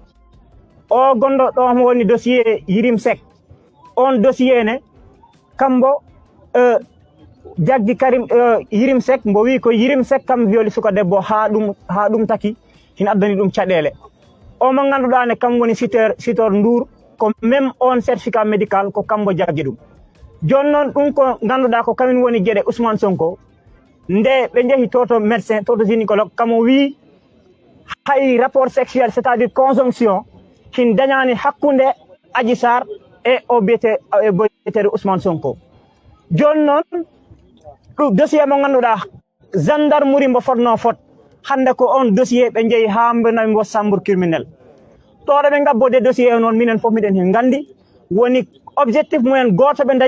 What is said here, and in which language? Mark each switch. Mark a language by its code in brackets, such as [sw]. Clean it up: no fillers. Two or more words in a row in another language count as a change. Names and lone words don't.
[ff] o gonɗo ɗo mo woni dossier Yirim Seck on dossier ne kambo jaggi Karim Yirim Seck mbo wi ko Yirim Seck kam violi suka debbo ha ɗum taki hin addani ɗum caɗele o mo ganduɗa ne kam woni Sitor Ndour ko même on [fr] certificat médical [ff] ko kambo jaggi ɗum joni noon ɗum ko ganduɗa ko kamin woni gueɗe Ousmane Sonko nde ɓe jeehi toto médecin toto gynécologue kamo wi hay [fr] rapport sexuel c'est à dire conjonction [ff] hin dañani hakkude Adji Sarr e o biyeteɗo Ousmane Sonko joni noon ɗum dossier mo ganduɗa gendarmerie mbo fotno fot hande ko on dossier ɓe jeeyi ha mbanami mbo [fr] chambre criminel [ff] toɗo ɓe gabbode dossier o noon minen foof miɗen hen gandi woni objectif mumen goto ɓe